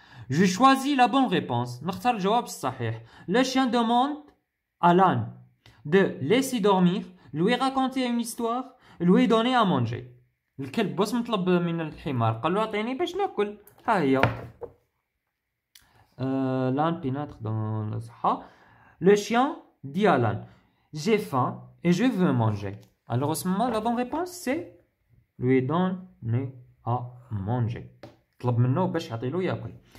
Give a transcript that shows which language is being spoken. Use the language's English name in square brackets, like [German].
[French] Je choisis la bonne réponse. [Arabic] نختار الجواب الصحيح. [French] Le chien demande à l'âne de laisser dormir, lui raconter une histoire, lui donner à manger. [Arabic] الكلب واش مطلب من الحمار؟ قال له اعطيني باش ناكل. ها هي [French] l'âne pénètre dans le Sahara. Le chien dit à l'âne: j'ai faim et je veux manger. Alors, à ce moment, la bonne réponse, c'est lui donner à manger. [Arabic] طلب منه باش يعطي له ياكل.